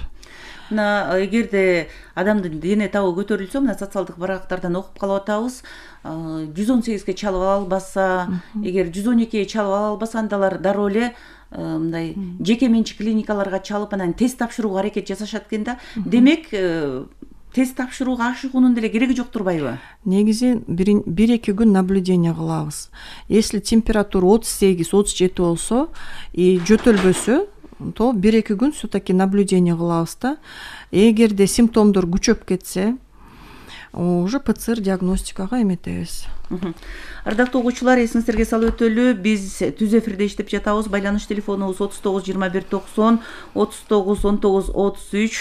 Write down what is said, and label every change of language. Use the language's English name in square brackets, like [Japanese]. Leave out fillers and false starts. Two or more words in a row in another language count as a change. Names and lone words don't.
[Kyrgyz] Эгерде адамдын дене табы көтөрүлсө, мына социалдык барактардан окуп калып атабыз, 118ге чалып ала албаса, эгер 112ге чалып ала албаса, андалар дароо эле мындай жеке менчик клиникаларга чалып анан тест тапшырууга аракет жасашат экен да. Демек, тест тапшырууга ашыгуунун деле кереги жок турбайбы? Негизи 1-2 күн наблюдение кылабыз. [Russian] Если температура [Kyrgyz] 38-37 болсо и жөтөлбөсө, то 1-2 күн [Russian] все-таки наблюдение [Kyrgyz] кылабыз да. Эгерде симптомдор күчөп кетсе, уже ПЦР диагностикага эметебиз. Ардактуу угуучулар, эсиңиздерге салып өтөлү, биз түз эфирде иштеп жатабыз. Байланыш телефонубуз 39 21 90 39 19 33.